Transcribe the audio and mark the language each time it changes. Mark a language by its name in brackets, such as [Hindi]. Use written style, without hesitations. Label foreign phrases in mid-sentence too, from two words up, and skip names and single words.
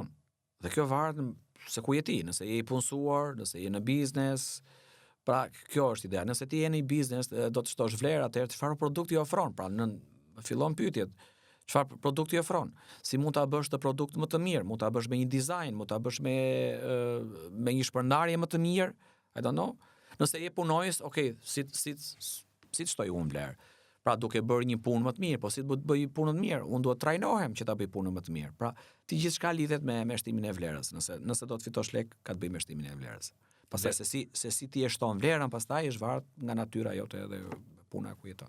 [Albanian] Dhe kjo varet se ku je ti, nëse je i punësuar, nëse je në biznes. Pra, kjo është ideja. Nëse ti je në biznes, do të shtosh vlerë, atëherë çfarë produkti ofron? Pra, fillon pyetjet. Çfarë produkti ofron? Si mund ta bësh të produkt më të mirë? Mund ta bësh me një dizajn, mund ta bësh me një shpërndarje më të mirë? [English] I don't know. [Albanian] Nëse je punojës, okay, si të shtoj unë vlerë? Pra duke bërë një punë më të mirë, po si të bëj punën më mirë, unë duhet trajnohem që ta bëj punën më të mirë. Pra, ti gjithçka lidhet me shtimin e vlerës. Nëse do të fitosh lek, ka të bëj me shtimin e vlerës. Pastaj se si ti e shton vlerën, pastaj është varet nga natyra jote dhe puna ku jeton.